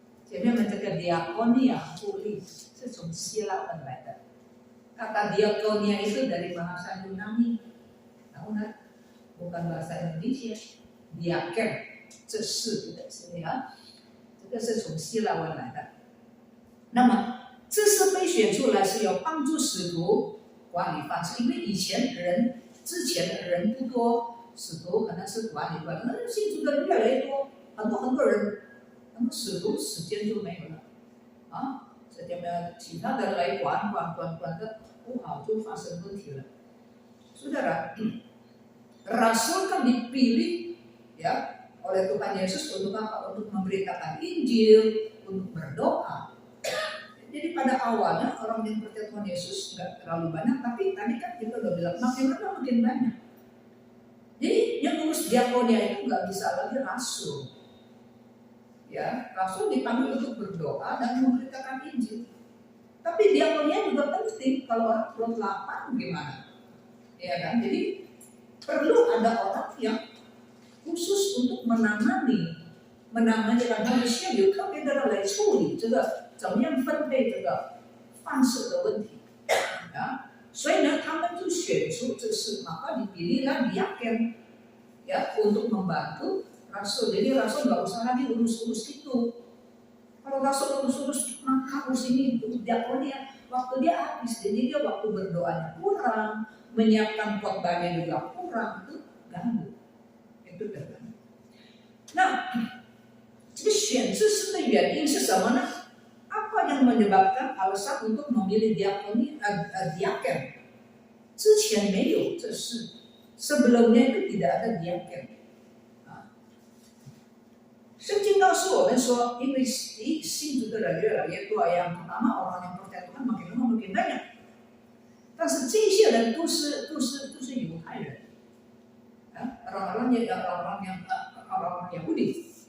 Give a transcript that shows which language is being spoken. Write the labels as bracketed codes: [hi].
[id] Jadi mencegah diakonia, pulih, itu [zh] 从希腊文来的. [id] Kata diakonia itu dari bahasa Yunani. Tahu nggak? Bukan bahasa Indonesia. [zh] Diaken, 这是的是呀，这个是从希腊文来的。那么这是被选出来是要帮助使徒管理办事，因为之前的人不多，使徒可能是管理，那信主的人越来越多，很多人，那么使徒时间就没有了啊，时间没有，其他的人来管的不好，就发生问题了。 [id] Saudara, rasul kan dipilih ya oleh Tuhan Yesus untuk apa? Untuk memberitakan Injil, untuk berdoa. Jadi pada awalnya orang yang percaya Tuhan Yesus nggak terlalu banyak, tapi tadi kan kita udah bilang makin lama makin banyak. Jadi yang ngurus diakonia itu nggak bisa lagi rasul. Ya, rasul dipanggil untuk berdoa dan memberitakan Injil. Tapi diakonia juga penting. Kalau orang perut lapar gimana? Ya kan? Jadi perlu ada orang yang khusus untuk menangani [zh] 让他们现有特别的人来处理这个怎么样分配这个饭食的问题啊，所以呢，他们就选出这是 [id] maka dipilihlah diaken ya untuk membantu rasul. Jadi rasul nggak usah lagi urus itu. Kalau rasul urus maka urus ini diakonia, waktu dia habis, jadi dia waktu berdoanya kurang, menyiapkan khotbahnya juga kurang, itu ganggu, itu terganggu. [zh] Nah, 这个选制式的原因是什么呢？ [id] Apa yang menyebabkan alasan untuk memilih diaken? [zh] 之前没有这事， [id] sebelumnya itu tidak ada diaken. [zh] 圣经告诉我们说，因为信主的人越来越多， [id] yang pertama orang yang percaya Tuhan makin lama makin banyak. [zh] 但是这些人都是犹太人， [id] orang-orang Yahudi。